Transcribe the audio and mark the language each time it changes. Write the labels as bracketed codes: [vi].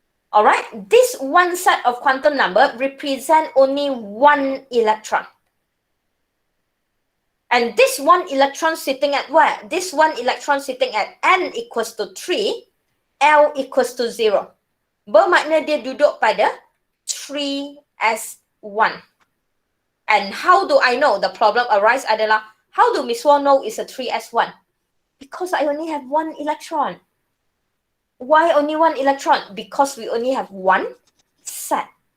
[en] Alright, this 1 set of quantum number represent only 1 electron. And this 1 electron sitting at where? This 1 electron sitting at N equals to 3, L equals to 0. [ms] Bermakna dia duduk pada 3s1. [en] And how do I know? The problem arise adalah, how do Miss Wong know it's a 3s1? Because I only have 1 electron. Why only 1 electron? Because we only have 1 set.